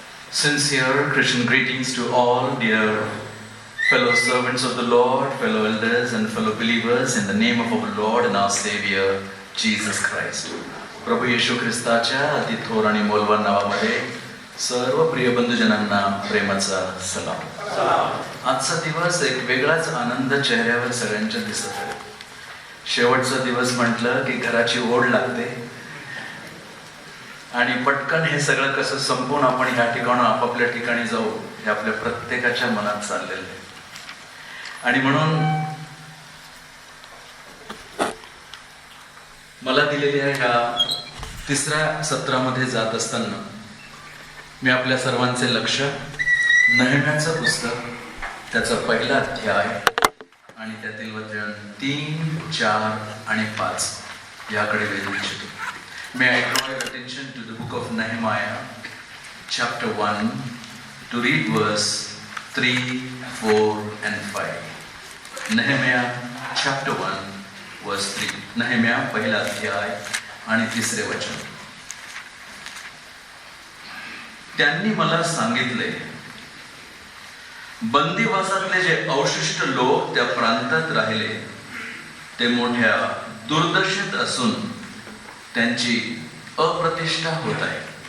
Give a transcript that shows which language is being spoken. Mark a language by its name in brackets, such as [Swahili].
[English] Sincere Christian greetings to all dear fellow servants of the Lord, fellow elders and fellow believers in the name of our Lord and our Savior, Jesus Christ. [Marathi] प्रभू येशू ख्रिस्ताच्या अति थोर आणि मोलवान नावामध्ये सर्व प्रिय बंधुजनांना प्रेमाचा सलाम. आजचा दिवस एक वेगळाच आनंद चेहऱ्यावर सगळ्यांच्या दिसत आहे. शेवटचा दिवस म्हटलं की घराची ओढ लागते आणि पटकन हे सगळं कसं संपून आपण ह्या ठिकाणी आपापल्या ठिकाणी जाऊ हे आपल्या प्रत्येकाच्या मनात चाललेलं आहे. आणि म्हणून मला दिलेल्या ह्या तिसऱ्या सत्रामध्ये जात असताना मी आपल्या सर्वांचे लक्ष नेहम्याचं पुस्तक त्याचा पहिला अध्याय आणि त्यातील वचन 3, 4 आणि 5 याकडे वेधू इच्छितो. [English] May I draw your attention to the book of Nehemiah, chapter 1, to read verse 3, 4 and 5. Nehemiah chapter 1, verse 3. [Marathi] Nehemiah पहिला अध्याय आणि तिसरे वचन. त्यांनी मला सांगितले, बंदिवासातले जे अवशिष्ट लोक त्या प्रांतात राहिले ते मोठ्या दुर्दशेत असून त्यांची अप्रतिष्ठा होत आहे.